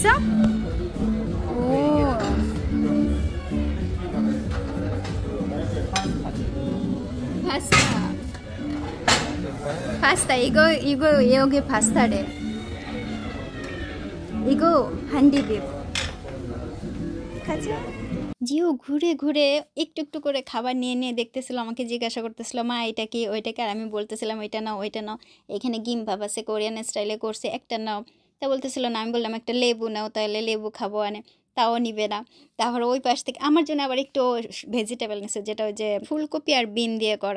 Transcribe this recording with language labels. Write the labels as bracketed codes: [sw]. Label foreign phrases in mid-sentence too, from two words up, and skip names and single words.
[ko] 오. 파스타. 파스타. 이거 여기 파스타래. 이거 한디비프. 가자. [bn] জিও ঘুরে ঘুরে একটু একটু করে খাবার নিয়ে নিয়ে দেখতেছিল, আমাকে জিজ্ঞাসা করতেছিল মা এটা কি ওইটা কি, আর আমি বলতেছিলাম ওইটা নাও ওইটা নাও, এখানে গিমবাব আছে কোরিয়ান স্টাইলে করছে, একটা নাও। তা বলতেছিল না, আমি বললাম একটা লেবু নাও, তাহলে লেবু খাবো আনে। তাও নিবে না। তারপর ওই পাশ থেকে আমার জন্য আবার একটু ভেজিটেবল নিছে, যেটা ওই যে ফুলকপি আর বিন দিয়ে করা।